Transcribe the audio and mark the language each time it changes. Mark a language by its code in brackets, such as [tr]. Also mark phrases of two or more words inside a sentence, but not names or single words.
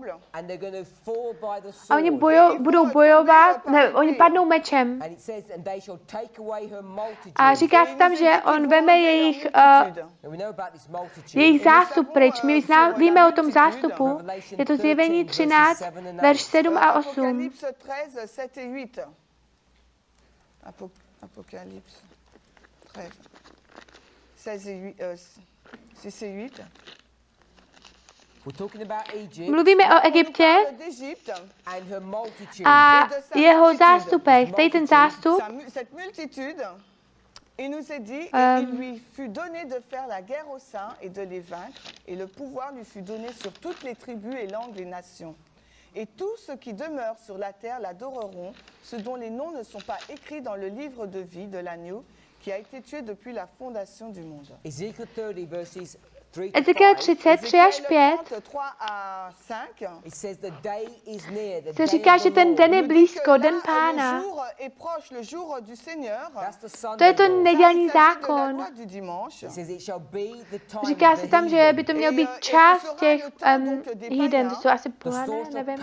[cs] A oni budou bojovat, oni padnou mečem. A říká se tam, že on veme jejich zástup pryč. My víme o tom zástupu. Je to Zjevení 13, verš 7 a 8. [fr] Apocalypse 13. 6 et 8. [cs] Mluvíme o Egyptě a jeho zástupech. Tady ten zástup [fr] Il nous est dit, et il lui fut donné de faire la guerre aux saints et de les vaincre, et le pouvoir lui fut donné sur toutes les tribus et langues des nations. Et tous ceux qui demeurent sur la terre l'adoreront, ceux dont les noms ne sont pas écrits dans le livre de vie de l'agneau, qui a été tué depuis la fondation du monde. [cs] Ezekiel 33 až 5 se říká, že ten den je blízko, den Pána. To je to nedělní zákon. Říká se tam, že by to měl být část těch jíden, to jsou asi pohané, nevím.